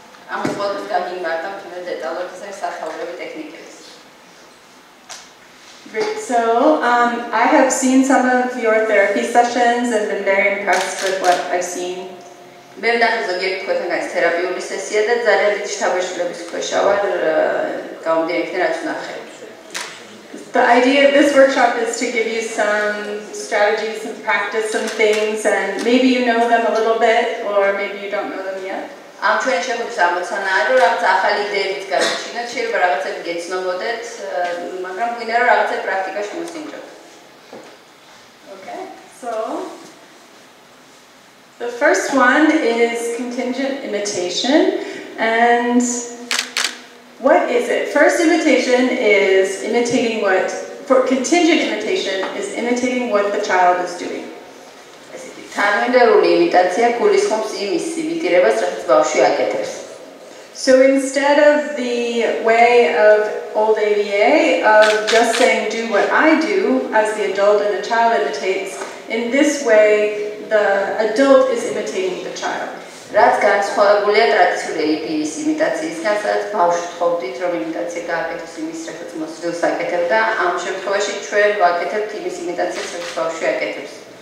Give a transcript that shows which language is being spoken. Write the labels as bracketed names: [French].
[Georgian] ამ ყოველთვის გაგიმართა თუნდაც დეტალურად ეს სახეობები ტექნიკების. [English] Great. So I have seen some of your therapy sessions and been very impressed with what I've seen. [Georgian] მე ვნახე ზოგიერთი თქვენთან არის თერაპიული სესია და ძალიან დიდი შთაბეჭდილების ქვეშ ვარ გამომდინარე იქიდან რაც ვნახე. [English] The idea of this workshop is to give you some strategies, some practice, some things, and maybe you know them a little bit, or maybe you don't know them yet. [Georgian] ამ ჩვენი შეხვედრის ამოცანა არის, რომ რაღაც ახალი იდეებიც გაგვიჩინოთ, შეიძლება რაღაცები გეცნობოდეთ, მაგრამ გვინდა რომ რაღაცები პრაქტიკაში მოსინჯოთ. [English] Okay, so the first one is contingent imitation, and what is it? First imitation is imitating contingent imitation is imitating what the child is doing. [Georgian] თანმიმდევრული იმიტაცია გულისხმობს იმის იმიტირებას, რაც ბავშვი აკეთებს. [English] So instead of the way of old ABA of just saying do what I do as the adult and the child imitates, in this way the adult is imitating the child. [Georgian] რაც განსხვავებულია ტრადიციული ABA-ის იმიტაციისგან, სადაც ბავშვს თხოვდით, რომ იმიტაცია გააკეთოს იმის, რაც მოსწრებს აკეთებდა, ამ შემთხვევაში ჩვენ ვაკეთებთ იმის იმიტაციას, რაც ბავშვი აკეთებს.